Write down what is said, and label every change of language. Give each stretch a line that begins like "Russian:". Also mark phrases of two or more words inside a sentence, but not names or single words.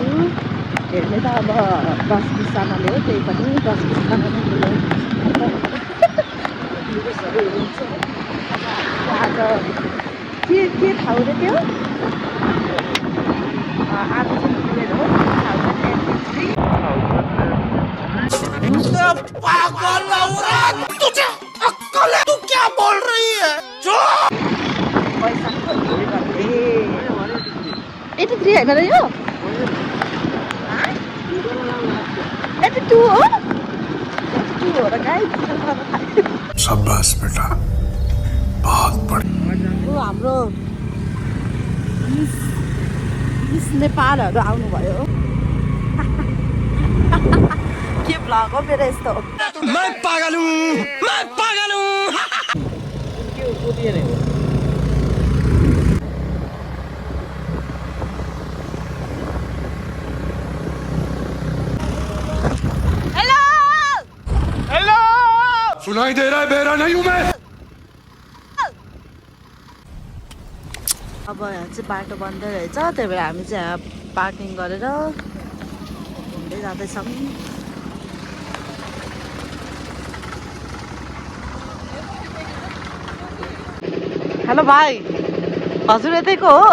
Nepali: हेर्ने त अब 10-20जनाले हो, त्यही पनि 10-20जनाले हुन्छ। आज के ठाउँ रे त्यो? आज चाहिँ पुगेर हो 1083।
Hindi: पागल औरत, तुझे अक्कल है? तू क्या बोल रही है? जो
Nepali: पैसा 83 होइन र यो? 82 हो? 82 हो र गाइस।
Hindi: शाबाश बेटा, बहुत बढ़िया।
Nepali: यो हाम्रो मिस नेपालहरू आउनुभयो। के भ्लग हो मेरो यस्तो?
Hindi: मैं पागल हूँ, मैं पागल हूँ। हेलो हेलो, सुनाई दे रहा है, बेरा नहीं हूं मैं।
Nepali: अब यहाँ चाहिँ बाटो बन्द रहेछ, त्यही भएर हामी चाहिँ यहाँ पार्किङ गरेर घुम्दै जाँदैछौँ। हेलो भाइ, हजुर यतैको हो?